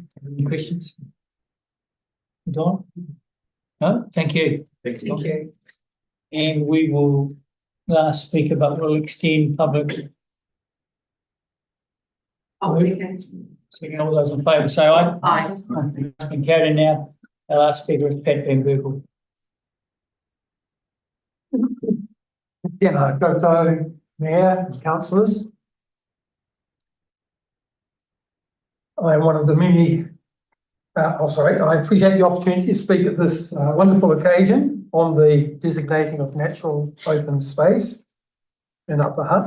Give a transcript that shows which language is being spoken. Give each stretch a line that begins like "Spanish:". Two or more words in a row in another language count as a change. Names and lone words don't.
English: Any questions? Don? No? Thank you. Thank you. Thank you. And we will last speaker, but we'll extend public. Second, all those in favour say aye. Aye. It's been carried now. Our last speaker is Pat Van Berkel.
Māori: Tēnā koutou,
English: Mayor and councillors. I am one of the many, I appreciate the opportunity to speak at this wonderful occasion on the designating of natural open space in Upper Hutt.